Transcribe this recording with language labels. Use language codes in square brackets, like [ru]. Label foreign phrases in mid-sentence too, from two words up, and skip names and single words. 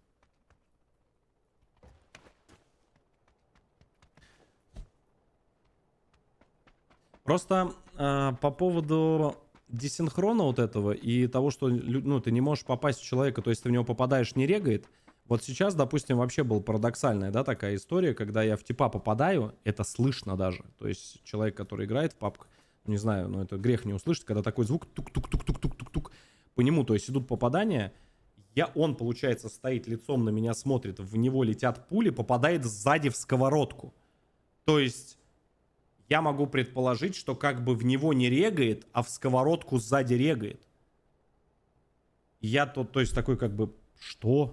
[ru] Просто по поводу десинхрона вот этого и того, что ну, ты не можешь попасть в человека, то есть ты в него попадаешь, не регает. Вот сейчас, допустим, вообще была парадоксальная, да, такая история, когда я в типа попадаю, это слышно даже. То есть человек, который играет в пабг, не знаю, но это грех не услышать, когда такой звук тук-тук-тук-тук-тук-тук по нему, то есть идут попадания, он, получается, стоит лицом на меня, смотрит, в него летят пули, попадает сзади в сковородку. То есть я могу предположить, что как бы в него не регает, а в сковородку сзади регает. Я то есть такой как бы, что?